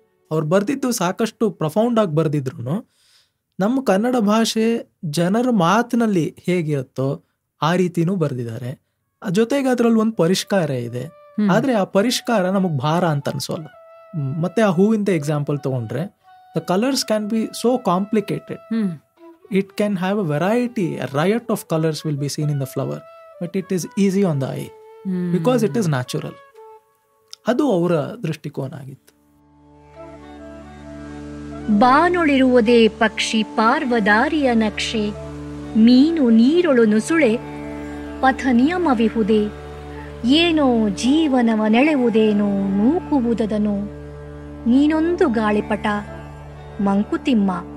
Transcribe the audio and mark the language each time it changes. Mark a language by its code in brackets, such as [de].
[kn] ಅವ್ರು ಬರ್ದಿದ್ದು ಸಾಕಷ್ಟು ಪ್ರಫೌಂಡ್ ಆಗಿ ಬರ್ದಿದ್ರು. ನಮ್ಮ ಕನ್ನಡ ಭಾಷೆ ಜನರ ಮಾತಿನಲ್ಲಿ ಹೇಗಿರುತ್ತೋ ಆ ರೀತಿನೂ ಬರ್ದಿದ್ದಾರೆ. ಜೊತೆಗೆ ಅದ್ರಲ್ಲಿ ಒಂದು ಪರಿಷ್ಕಾರ ಇದೆ. ಆದ್ರೆ ಆ ಪರಿಷ್ಕಾರ ನಮಗ್ ಭಾರ ಅಂತ ಅನ್ಸೋಲ್ಲ. [en] ಮತ್ತೆ ಆ ಹೂವಿಂದ ಎಕ್ಸಾಂಪಲ್ ತಗೊಂಡ್ರೆ, the colours can be so complicated. It can have a variety, a riot of colors will be seen in the flower, but it is easy on the eye because it is natural. [kn] ಅದು ಅವರ ದೃಷ್ಟಿಕೋನ ಆಗಿತ್ತು. ಬಾನೊಳಿರುವುದೇ ಪಕ್ಷಿ ಪಾರ್ವದಾರಿಯ ನಕ್ಷೆ, ಮೀನು ನೀರೊಳು ನುಸುಳೆ ಪಥ ನಿಯಮವಿಹುದೇ, ಏನೋ ಜೀವನವ ನೆಳೆವುದೇನೋ ನೂಕುವುದದನೋ, ನೀನೊಂದು ಗಾಳಿಪಟ ಮಂಕುತಿಮ್ಮ.